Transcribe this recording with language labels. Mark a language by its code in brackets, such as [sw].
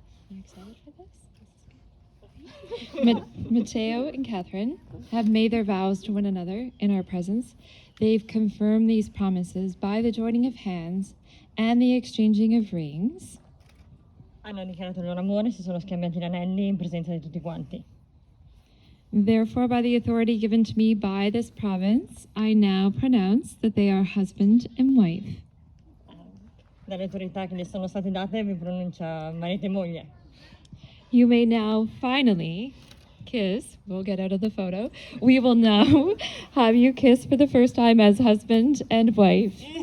[en] You excited for this? Matteo and Catherine have made their vows to one another in our presence. They've confirmed these promises by the joining of hands and the exchanging of rings. [it] Hanno dichiarato il loro amore, si sono scambiati gli anelli in presenza di tutti quanti. [en] Therefore, by the authority given to me by this province, I now pronounce that they are husband and wife. [it] Dalle autorità che gli sono state date vi pronuncia marito e moglie. [en] You may now finally kiss. We'll get out of the photo. We will now have you kiss for the first time as husband and wife.